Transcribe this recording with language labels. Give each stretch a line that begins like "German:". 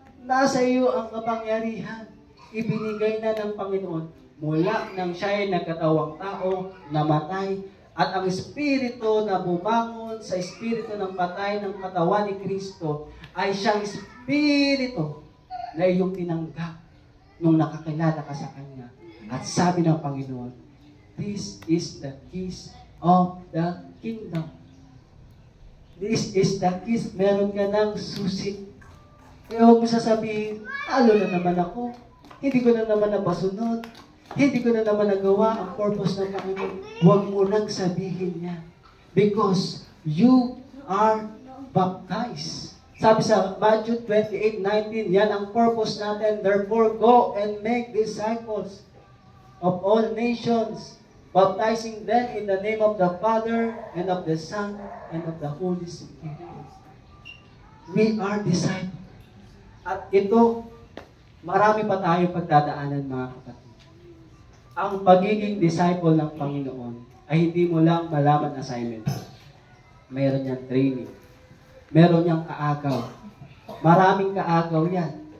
Filipino: Nasa iyo ang kapangyarihan. Ibinigay na ng Panginoon mula nang siya ay nagkatawang tao, namatay, at ang Espiritu na bumangon sa Espiritu ng patay ng katawan ni Kristo ay siyang Espiritu na iyong tinanggap nung nakakilala ka sa Kanya. At sabi ng Panginoon,
English: this is the keys of the kingdom. This is the keys.
Filipino: Meron ka ng susi. Kaya huwag mo sasabihin, talo na naman ako. Hindi ko na naman napasunod. Hindi ko na naman nagawa ang purpose ng Panginoon. Huwag mo nang sabihin niya.
English: Because you are baptized.
Filipino: Sabi sa Matthew 28:19, yan ang purpose natin.
English: Therefore, go and make disciples of all nations, baptizing them in the name of the Father, and of the Son, and of the Holy Spirit. We are disciples.
Filipino: At ito, marami pa tayo pagdadaanan, mga kapatid. Ang pagiging disciple ng Panginoon ay hindi mo lang malaman assignment. Meron niyang training. Meron niyang kaagaw. Maraming kaagaw yan.